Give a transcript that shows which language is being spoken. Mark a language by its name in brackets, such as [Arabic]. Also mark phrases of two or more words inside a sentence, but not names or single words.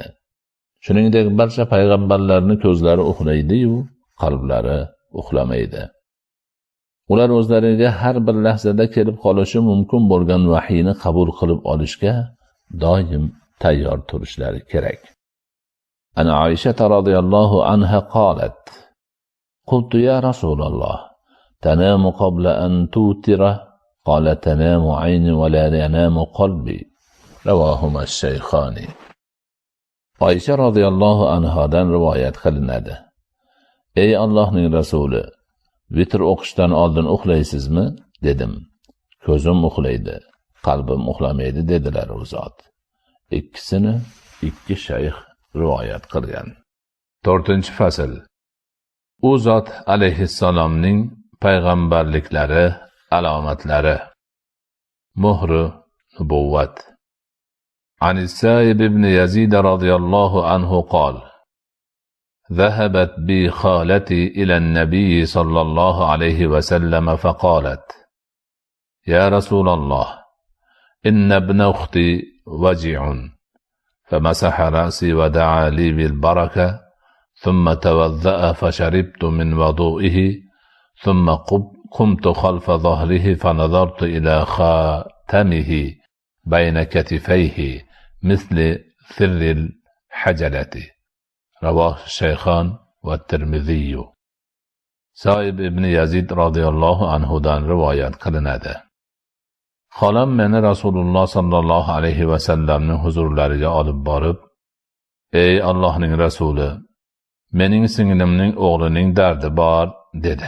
[Uzbek] Shuningdek, barcha payg'ambarlarning ko'zlari uxlaydi-yu, qalblari uxlamaydi. Ular o'zlariga har bir lahzada kelib qolishi mumkin bo'lgan vahiyni qabul qilib olishga doim tayyor turishlari kerak. [Arabic] عن عائشة رضي الله عنها قالت: قلت يا رسول الله، تنام قبل أن توتر?" قال: تنام عيني ولا ينام قلبي." رواهما الشيخان. [Uzbek] Aisha radhiyallohu anhadan rivoyat qilinadi. Ey Allohning rasuli, vitr o'qishdan oldin uxlaysizmi? Dedim. Ko'zim uxlaydi, qalbim uxlamaydi dedilar u zot. Ikkisini 2 shayx rivoyat qilgan. 4-fasl. U zot alayhissalomning payg'ambarliklari alomatlari. Muhri nubuvvat. [Arabic] عن السائب بن يزيد رضي الله عنه قال: ذهبت بي خالتي إلى النبي صلى الله عليه وسلم فقالت: يا رسول الله، إن ابن أختي وجع. فمسح رأسي ودعا لي بالبركة، ثم توضأ فشربت من وضوئه، ثم قمت خلف ظهره فنظرت إلى خاتمه بين كتفيه مثل ثر الحجلة. رواه الشيخان va Tirmiziy. [Uzbek] Saib ibn Yazid radhiyallohu anhudan rivoyat qilinadi. Xolam meni Rasululloh sallallohu alayhi va sallamning huzurlariga olib borib, "Ey Allohning rasuli, mening singlimning o'g'lining dardi bor", dedi.